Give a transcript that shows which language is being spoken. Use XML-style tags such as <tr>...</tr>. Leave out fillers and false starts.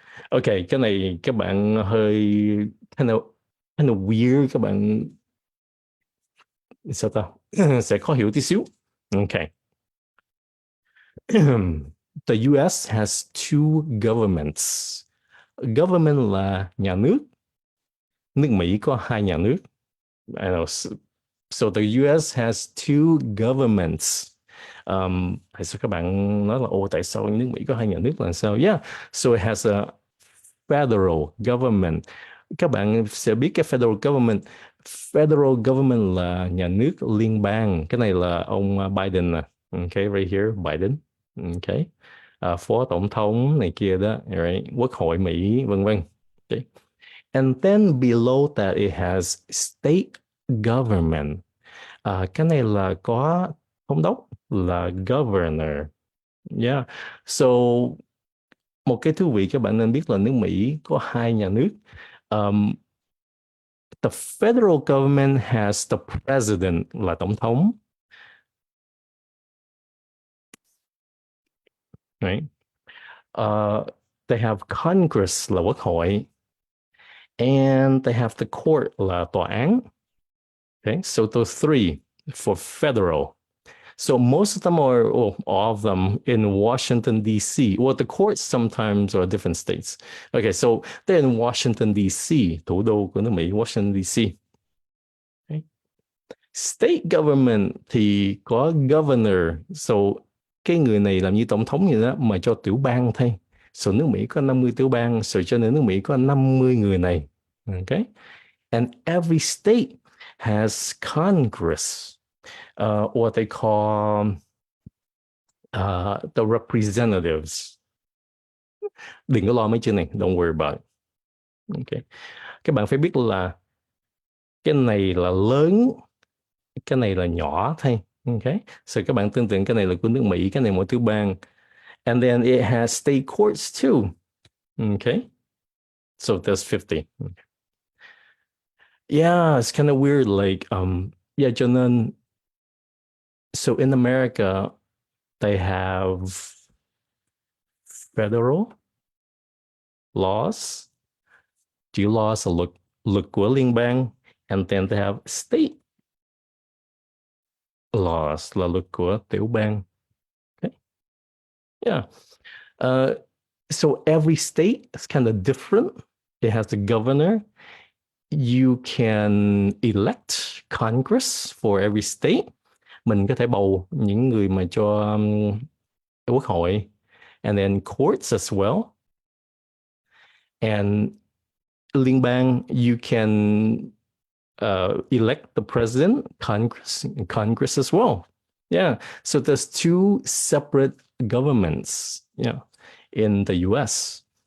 <vi>Okay, cái này các bạn hơi</vi> <en>kind of weird,</en> <vi>các bạn sao ta sẽ khó hiểu tí xíu.</vi> <en>Okay. The US has two governments.</en> <vi>Government là nhà nước. Nước Mỹ có hai nhà nước.</vi> <en>I know. So the US has two governments.</en> <vi>Tại sao các bạn nói là ô tại sao nước Mỹ có hai nhà nước là sao?</vi> <en>Yeah, so it has a federal government.</en> <vi>Các bạn sẽ biết cái federal government. Federal government là nhà nước liên bang. Cái này là ông Biden nè.</vi> <en>Okay, right here,</en> <vi>Biden. Okay. Phó tổng thống này kia đó, right? Quốc hội Mỹ, vân vân. Okay.</vi> <en>And then below that it has state government.</en> <vi>Cái này là có thống đốc là governor. Yeah. So một cái thú vị các bạn nên biết là nước Mỹ có hai nhà nước.</vi> <en>Um, the federal government has the president</en> <vi>là tổng thống.</vi> <en>Right? They have Congress</en> <vi>là quốc hội.</vi> <en>And they have the court</en> <vi>là tòa án.</vi> <en>Okay, so those three for federal. So most of them are, well, all of them in Washington, D.C. Well, the courts sometimes are different states. Okay, so they're in Washington, D.C.,</en> <vi>thủ đô của nước Mỹ,</vi> <en>Washington, D.C. Okay.</en> <vi>State government thì có governor. So cái người này làm như tổng thống vậy đó, mà cho tiểu bang thôi. So nước Mỹ có 50 tiểu bang, so cho nên nước Mỹ có 50 người này.</vi> <en>Okay. And every state has Congress. What they call the representatives.</en> <vi>Đừng có lo mấy chữ này,</vi> <en>don't worry about it.</en> <vi>Okay. Các bạn phải biết là cái này là lớn, cái này là nhỏ thôi. Okay. So các bạn tưởng tượng cái này là của nước Mỹ, cái này mỗi tiểu bang.</vi> <en>And then it has state courts too. Okay. So there's 50. Okay. Yeah, it's kind of weird. Like, yeah,</en> <vi>cho nên,</vi> <en>so in America, they have federal laws,</en> <vi>chữ laws là luật của liên bang,</vi> <en>and then they have state laws</en> <vi>là luật của tiểu bang.</vi> <en>Okay. Yeah. So every state is kind of different. It has a governor. You can elect Congress for every state.</en> <vi>Mình có thể bầu những người mà cho quốc hội,</vi> <en>and then courts as well. And liên bang, you can elect the president, Congress as well. Yeah. So there's two separate governments, yeah, in the US.</en>